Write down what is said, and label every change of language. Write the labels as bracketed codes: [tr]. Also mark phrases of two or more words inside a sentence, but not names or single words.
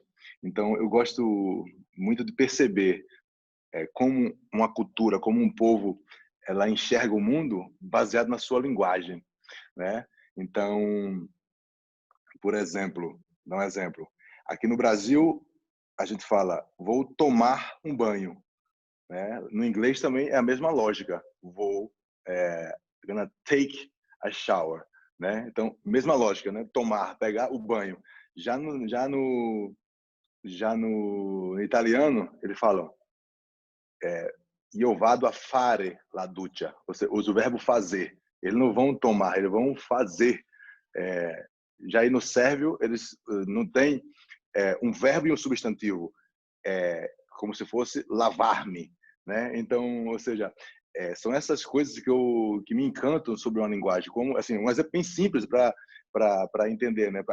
[pt] Então, eu gosto muito de perceber como uma cultura, como um povo, ela enxerga o mundo baseado na sua linguagem, né? Então, por exemplo, dar um exemplo. Aqui no Brasil, a gente fala, vou tomar um banho, né? No inglês também é a mesma lógica. [en] Gonna take a shower, [pt] né? Então, mesma lógica, né? Tomar, pegar o banho. Já no italiano, eles falam [it] io vado a fare la doccia. [pt] Você usa o verbo fazer. Eles não vão tomar, eles vão fazer. Já aí no sérvio, eles não têm um verbo e um substantivo, como se fosse lavar-me, né? Então, ou seja, são essas coisas que me encantam sobre uma linguagem, como assim, um exemplo bem simples para entender, né?